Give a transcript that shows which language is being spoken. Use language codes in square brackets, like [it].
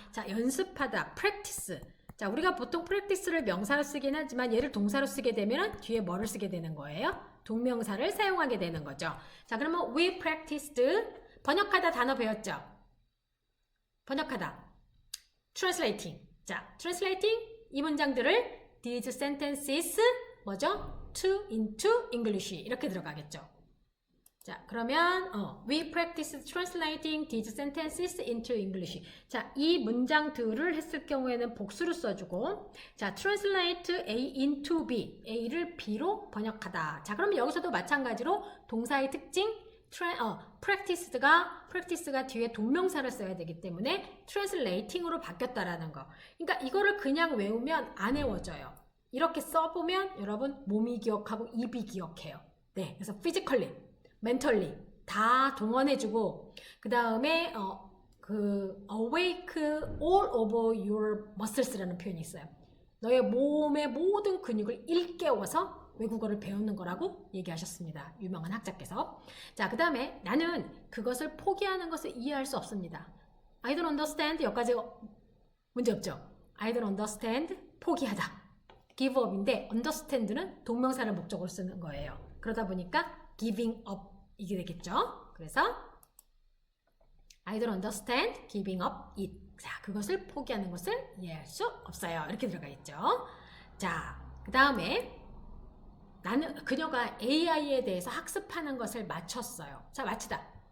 [ko] 자, 연습하다, practice. 자, 우리가 보통 practice를 명사로 쓰긴 하지만 얘를 동사로 쓰게 되면 뒤에 뭐를 쓰게 되는 거예요? 동명사를 사용하게 되는 거죠. 자, 그러면 we practiced, 번역하다 단어 배웠죠? 번역하다, translating. 자, translating, 이 문장들을 [en] these sentences, [ko] 뭐죠? [en] to into English [ko] 이렇게 들어가겠죠. 자, 그러면 [en] we practice translating these sentences into English. [ko] 자, 이 문장들을 했을 경우에는 복수를 써주고, 자, translate A into B, A를 B로 번역하다. 자, 그럼 여기서도 마찬가지로 동사의 특징, practice가 뒤에 동명사를 써야 되기 때문에 translating으로 바뀌었다라는 거. 그러니까 이거를 그냥 외우면 안 외워져요. 이렇게 써보면 여러분 몸이 기억하고 입이 기억해요. 네, 그래서 physically. 멘털리 다 동원해주고 그 다음에 [en] awake all over your muscles [ko] 라는 표현이 있어요. 너의 몸의 모든 근육을 일깨워서 외국어를 배우는 거라고 얘기하셨습니다. 유명한 학자께서. 자, 그 다음에 나는 그것을 포기하는 것을 이해할 수 없습니다. [en] I don't understand [ko] 여기까지 문제없죠. I don't understand 포기하다. give up인데 understand는 동명사를 목적으로 쓰는 거예요. 그러다 보니까 giving up 이게 되겠죠. 그래서 [en] I don't understand giving up it. [ko] 자, 그것을 포기하는 것을 이해할 수 없어요. 이렇게 들어가겠죠. 자, 그 다음에 나는 그녀가 AI에 대해서 학습하는 것을 마쳤어요. 자, 마치다.